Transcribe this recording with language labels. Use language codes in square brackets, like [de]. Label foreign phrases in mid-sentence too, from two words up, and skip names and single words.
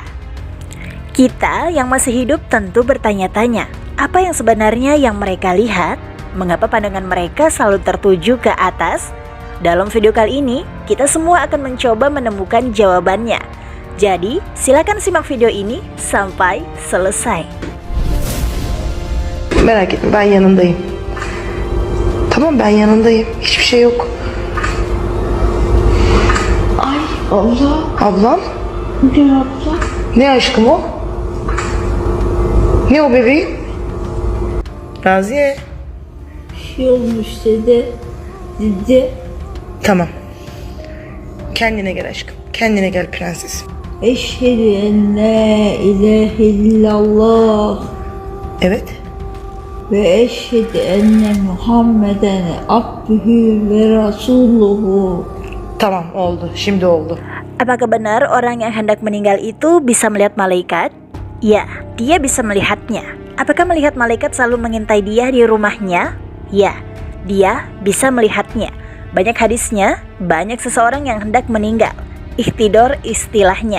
[id] Kita yang masih hidup tentu bertanya-tanya, apa yang sebenarnya yang mereka lihat? Mengapa pandangan mereka selalu tertuju ke atas? Dalam video kali ini, kita semua akan mencoba menemukan jawabannya. Jadi, silakan simak video ini sampai selesai. [tr] Merak etme, ben yanındayım. Tamam, ben yanındayım. Hiçbir şey yok. Ay abla. Ablam? Ne abla? Ne aşkım o? Ne o bebeğim? Raziye. Bir şey olmuş dedi. Tamam. Kendine gel aşkım. Kendine gel prenses. [ar] أشهد أن لا إله إلا الله [tr] Evet. [ar] وأشهد أن محمدا عبده ورسوله. [tr] Tamam, oldu. Şimdi oldu. [id] Apakah benar orang yang hendak meninggal itu bisa melihat malaikat? Ya, dia bisa melihatnya. Apakah melihat malaikat selalu mengintai dia di rumahnya? Ya, dia bisa melihatnya. Banyak hadisnya, banyak seseorang yang hendak meninggal. Ihtidor istilahnya.